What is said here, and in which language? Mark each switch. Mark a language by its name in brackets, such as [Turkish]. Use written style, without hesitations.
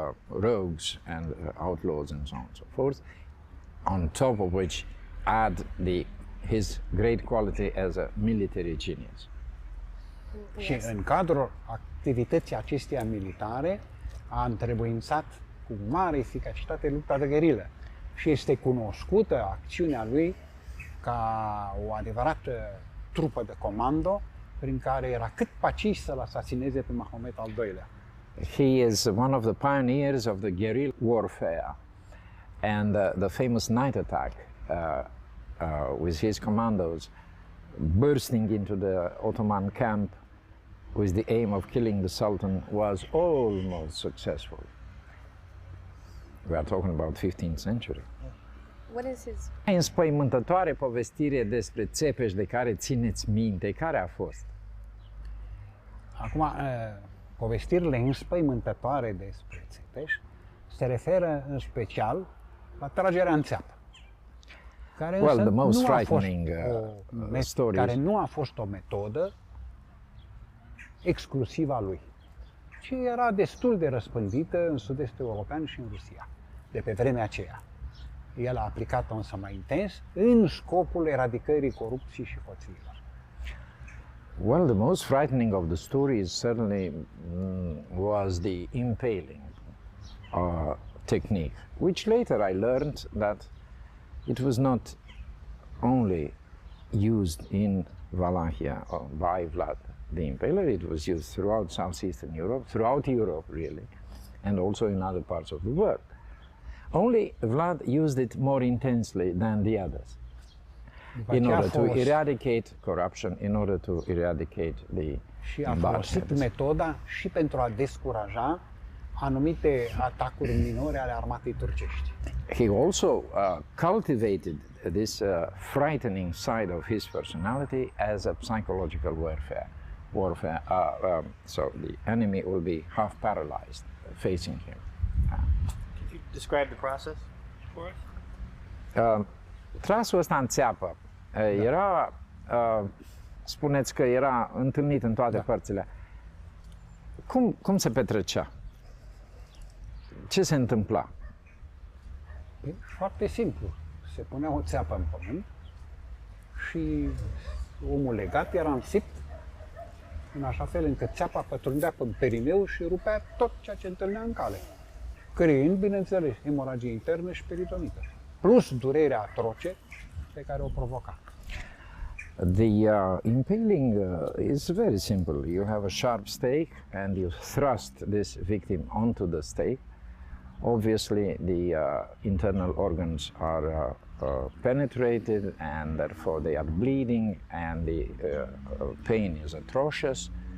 [English] rogues and outlaws and so on and so forth, on top of which add his great quality as a military genius. [Romanian] Și în cadrul activității acesteia militare a întrebuințat cu mare eficacitate lupta de gherilă și este cunoscută acțiunea lui ca o adevărată trupă de comando prin care era cât paci să-l asasineze pe Mahomet al II-lea. [English] He is one of the pioneers of the guerrilla warfare, and the famous night attack with his commandos bursting into the Ottoman camp with the aim of killing the Sultan was almost successful. We are talking about 15th century. What is his... [Romanian] Înspăimântătoare povestire despre Țepeș de care țineți minte, care a fost? Acum, povestirile înspăimântătoare despre Țepeș se referă în special la tragerea în țeapă, care [English] Well, [Romanian] însă [English] the most [Romanian] nu a fost [English] frightening stories. [Romanian] care nu a fost o metodă exclusivă a lui, ci era destul de răspândită în sud-estul european și în Rusia, de pe vremea aceea. El a aplicat-o însă mai intens în scopul eradicării corupției și hoțiilor. [English] Well, the most frightening of the stories certainly was the impaling technique, which later I learned that it was not only used in Wallachia by Vlad the Impaler, it was used throughout southeastern Europe, throughout Europe really, and also in other parts of the world. Only Vlad used it more intensely than the others in order to eradicate corruption, in order to eradicate the [Romanian] și a folosit metoda și pentru a descuraja anumite atacuri minore ale armatei turcești. [English] He also cultivated this frightening side of his personality as a psychological warfare. So the enemy will be half paralyzed facing him. Could you describe the process for us? [Romanian] Trasul ăsta în țeapă era, spuneți că era întâlnit în toate părțile. Cum se petrecea? Ce se întâmpla? E foarte simplu. Se punea o țeapă în pământ și omul legat era însipt în așa fel încât țeapa pătrundea în perineu și rupea tot ceea ce întâlnea în cale, creând, bineînțeles, hemoragie internă și peritonită, plus durerea atroce pe care o provoca. [English] The impaling is very simple. You have a sharp stake and you thrust this victim onto the stake. Obviously, the internal organs are penetrated and therefore they are bleeding and the pain is atrocious.